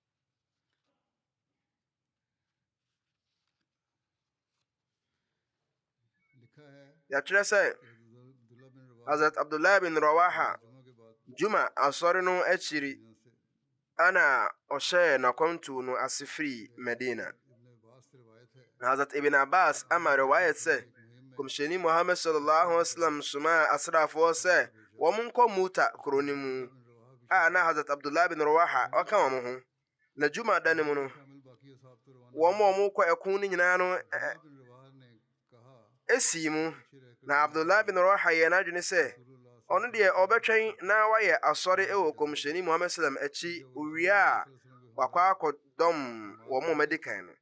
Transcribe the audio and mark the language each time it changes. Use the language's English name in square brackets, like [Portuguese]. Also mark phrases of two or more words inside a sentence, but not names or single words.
[Akan] Yɛatwerɛ sɛ Hazrat Abdullah bin Rawaha Juma asɔre no akyiri ana ɔhyɛɛ n'akwantuo no ase firi Medina. Hazrat Ibn Abbas ama riwayat sɛ Kɔmhyɛni Muhammad [Arabic] صلى الله عليه وسلم [Akan] soma asraafoɔ sɛ wɔn nkɔ Muta kuro no mu a na Hazrat Abdullah bin Rawaha ɔka wɔn ho. Na Juma da ne mu no wɔn kɔ ɛko no nyinaa no esi mu. Na Abdullah bin Rawaha yɛ n'adwene sɛ ɔno deɛ ɔbɛtwɛn na wayɛ asɔre ɛwɔ Kɔmhyɛni Muhammad sallam akyi owie a wakɔ akɔdɔm wɔn madi kan no.